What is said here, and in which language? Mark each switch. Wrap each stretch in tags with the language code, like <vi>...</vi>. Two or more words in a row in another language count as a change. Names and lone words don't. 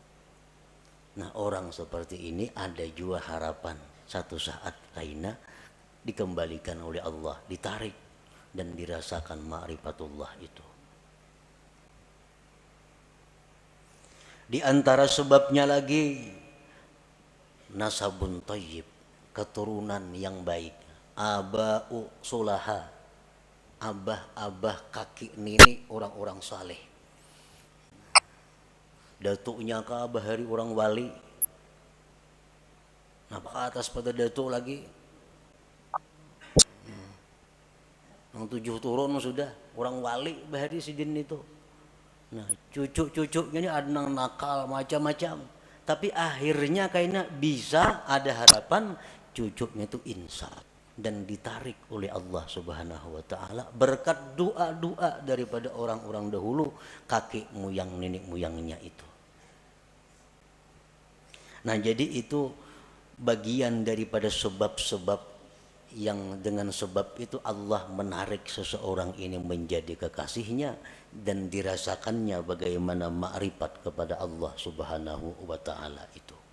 <id>Nah, orang seperti ini ada juga harapan satu saat lainnya dikembalikan oleh Allah, ditarik dan dirasakan ma'rifatullah itu. Di antara sebabnya lagi</id> <ar>نسب طيب,</ar> <id>keturunan yang baik,</id> <ar>آباء صلحاء,</ar> <id>abah-abah kaki nenek orang-orang saleh.</id> <bjn>Datuknya ke abah hari orang wali. Nah, ke atas pada datuk lagi. Yang 7 turun sudah orang wali bahari sidin itu.</bjn> <id>Nah, cucu-cucunya ini ada yang nakal macam-macam. Tapi akhirnya kayaknya bisa ada harapan cucunya itu insaf dan ditarik oleh Allah</id> <ar>سبحانه وتعالى</ar> <id>berkat doa-doa daripada orang-orang dahulu, kakek moyang nenek moyangnya itu. Nah, jadi itu bagian daripada sebab-sebab yang dengan sebab itu Allah menarik seseorang ini menjadi kekasihnya dan dirasakannya bagaimana ma'rifat kepada Allah</id> <ar>سبحانه وتعالى</ar> <id>itu.</id>